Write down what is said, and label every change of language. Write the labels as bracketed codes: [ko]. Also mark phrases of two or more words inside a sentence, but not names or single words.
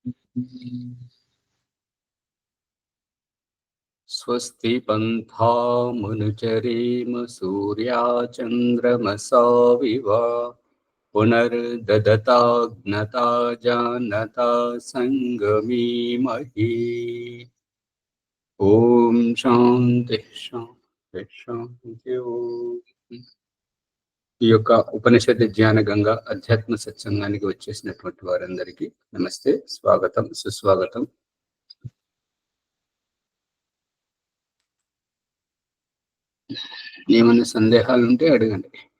[sa] स्वस्ति पन्थामनुचरेम सूर्याचन्द्रमसा विव पुनर्ददताग्नता जानता संगमीमहि। ओम शांति शांति शांति। [te] ఈ యొక్క ఉపనిషత్ జ్ఞాన గంగా అధ్యాత్మ సత్సంగానికి వచ్చేసినటువంటి వారందరికీ నమస్తే, స్వాగతం, సుస్వాగతం. ఏమైనా సందేహాలు ఉంటే అడగండి.